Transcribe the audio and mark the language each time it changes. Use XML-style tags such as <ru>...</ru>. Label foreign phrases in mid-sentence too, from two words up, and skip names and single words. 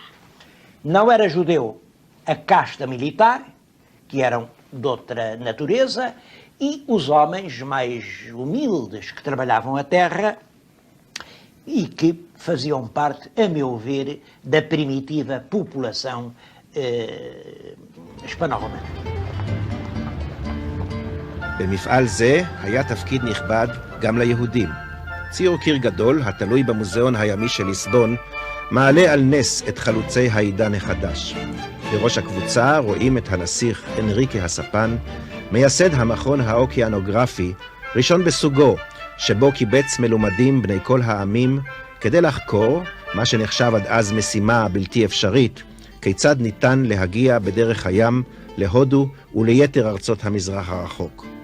<pt>Não era judeu a casta militar, que eram de outra natureza, e os homens mais humildes que trabalhavam a terra e que faziam parte, a meu ver, da primitiva população hispano-romana.</pt> <he>במפעל זה היה תפקיד נכבד גם ליהודים. ציור קיר גדול, התלוי במוזיאון הימי של ליסבון, מעלה על נס את חלוצי העידן החדש. בראש הקבוצה רואים את הנסיך אנריקה הספן, מייסד המכון האוקיינוגרפי, ראשון בסוגו, שבו קיבץ מלומדים בני כל העמים, כדי לחקור, מה שנחשב עד אז משימה בלתי אפשרית, כיצד ניתן להגיע בדרך הים להודו וליתר ארצות המזרח הרחוק.</he>